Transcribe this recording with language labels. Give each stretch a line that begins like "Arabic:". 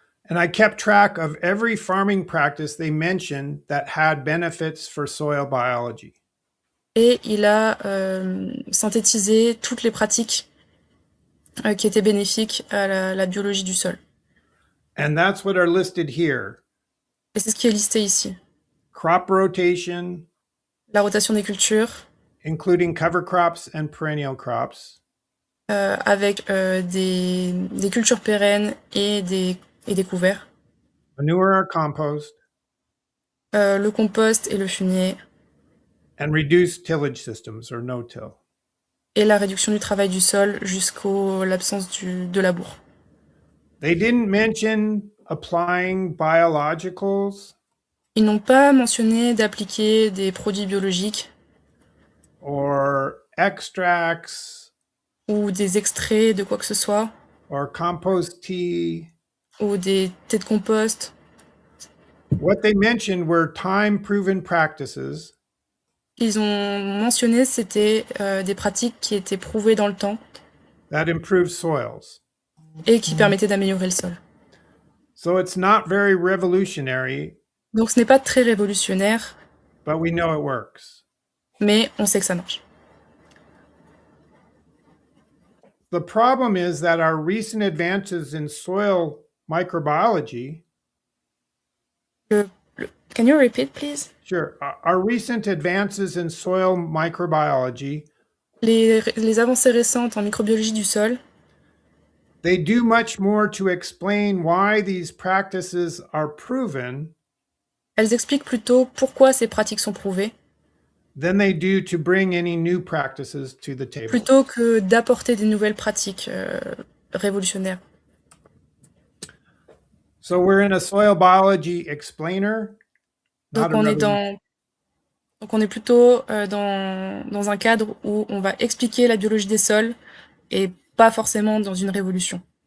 English: And I kept track of every farming practice they mentioned that had benefits for soil biology.
French: Et il a synthétisé toutes les pratiques qui étaient bénéfiques à la biologie du sol.
English: And that's what are listed here.
French: Et c'est ce qui est listé ici.
English: Crop rotation,
French: La rotation des cultures,
English: including cover crops and perennial crops.
French: avec des cultures pérennes et des couverts.
English: Manure or compost.
French: Le compost et le fumier.
English: And reduced tillage systems or no-till.
French: Et la réduction du travail du sol jusqu'à l'absence de labour.
English: They didn't mention applying biologicals.
French: Ils n'ont pas mentionné d'appliquer des produits biologiques
English: Or extracts
French: ou des extraits de quoi que ce soit,
English: or compost tea.
French: ou des thés de compost.
English: What they mentioned were time-proven practices
French: Ils ont mentionné, c'était des pratiques qui étaient prouvées dans le temps
English: that improve soils.
French: et qui permettaient d'améliorer le sol.
English: So it's not very revolutionary,
French: Donc ce n'est pas très révolutionnaire,
English: but we know it works.
French: mais on sait que ça marche.
English: The problem is that our recent advances in soil microbiology, Can you repeat, please? sure, our recent advances in soil microbiology,
French: Les avancées récentes en microbiologie du sol,
English: they do much more to explain why these practices are proven
French: elles expliquent plutôt pourquoi ces pratiques sont prouvées,
English: than they do to bring any new practices to the table.
French: plutôt que d'apporter des nouvelles pratiques révolutionnaires.
English: So we're in a soil biology explainer,
French: Donc
English: not a
French: on est
English: revolution.
French: plutôt dans un cadre où on va expliquer la biologie des sols et pas forcément dans une révolution.